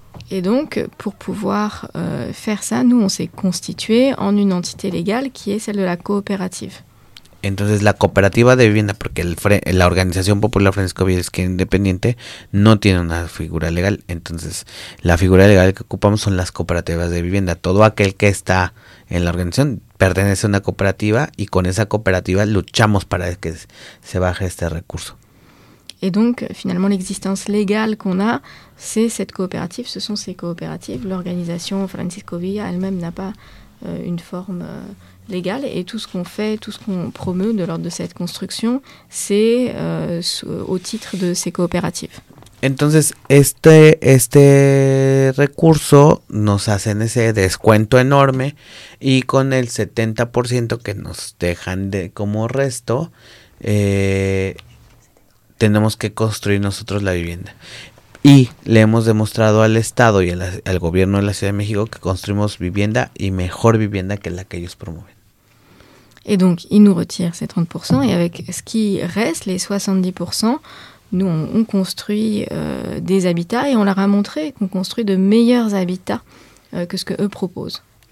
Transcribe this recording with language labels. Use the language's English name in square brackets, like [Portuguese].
[French] Et donc, pour pouvoir faire ça, nous on s'est constitué en une entité légale qui est celle de la coopérative. [Spanish] Entonces, la cooperativa de vivienda, porque la organización popular Francisco Villares, que es independiente, no tiene una figura legal. Entonces, la figura legal que ocupamos son las cooperativas de vivienda. Todo aquel que está en la organización pertenece a una cooperativa y con esa cooperativa luchamos para que se baje este recurso. [French] Et donc, finalement, l'existence légale qu'on a, c'est cette coopérative, ce sont ces coopératives. L'organisation Francisco Villa elle-même n'a pas une forme légale. Et tout ce qu'on fait, tout ce qu'on promeut de l'ordre de cette construction, c'est au titre de ces coopératives. [Spanish] Entonces, este recurso nos hacen ese descuento enorme y con el 70% que nos dejan de como resto, tenemos que construir nosotros la vivienda. Y le hemos demostrado al Estado y al gobierno de la Ciudad de México que construimos vivienda y mejor vivienda que la que ellos promueven. [French] Et donc, ils nous retirent ces 30% et avec ce qui reste, les 70%, nous, on construit des habitats et on leur a montré qu'on construit de meilleurs habitats que ce qu'eux proposent.